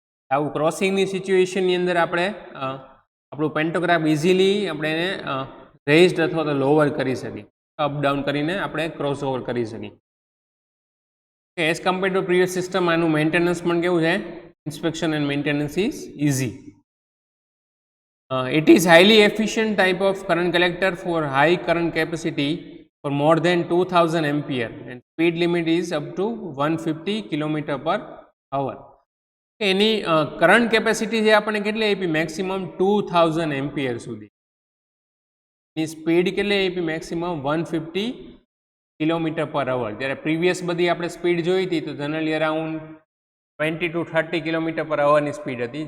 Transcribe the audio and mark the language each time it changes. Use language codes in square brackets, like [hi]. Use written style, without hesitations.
[gu] આવું ક્રોસિંગની સિચ્યુએશનની અંદર આપણે આપણું પેન્ટોગ્રાફ ઇઝીલી આપણે એને રેઇઝડ અથવા તો લોઅર કરી શકીએ, અપડાઉન કરીને આપણે ક્રોસ ઓવર કરી શકીએ. [en] as compare to previous system [gu] આનું મેન્ટેનન્સ પણ કેવું છે, [en] Inspection and maintenance is easy. It is highly efficient type of current collector for high current capacity for more than 2000 ampere and speed limit is up to 150 km/h. [gu] Any current capacity જે આપણે કેટલી આપી, maximum 2000 ampere સુધી. એની speed કેટલી આપી, maximum 150 km/h. જ્યારે previous બધી આપણે સ્પીડ જોઈ હતી તો જનરલી અરાઉન્ડ 20 to 30 km/h ની સ્પીડ હતી.